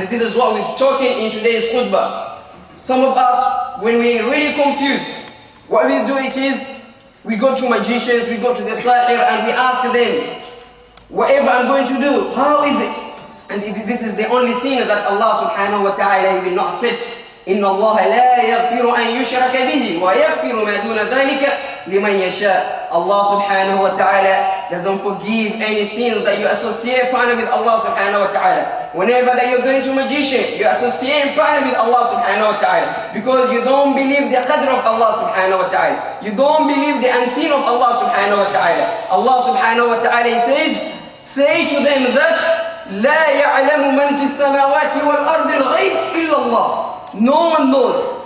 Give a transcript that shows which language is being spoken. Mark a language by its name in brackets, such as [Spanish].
[English] And this is what we're talking in today's khutbah. Some of us, when we're really confused, what we do is, we go to magicians, we go to the sahir, and we ask them, whatever I'm going to do, how is it? And this is the only sin that Allah subhanahu wa ta'ala will not accept. [Arabic] إن الله لا يغفر أن يشرك به ويغفر ما دون ذلك لمن يشاء. [English] Allah subhanahu wa ta'ala doesn't forgive any sins that you associate partner with Allah subhanahu wa ta'ala. Whenever that you're going to magician, you associate partner with Allah subhanahu wa ta'ala, because you don't believe the qadr of Allah subhanahu wa ta'ala. You don't believe the unseen of Allah subhanahu wa ta'ala. Allah subhanahu wa ta'ala says, say to them that [Arabic] لا يعلم من في السماوات والأرض الغيب إلا الله. [English] No one knows.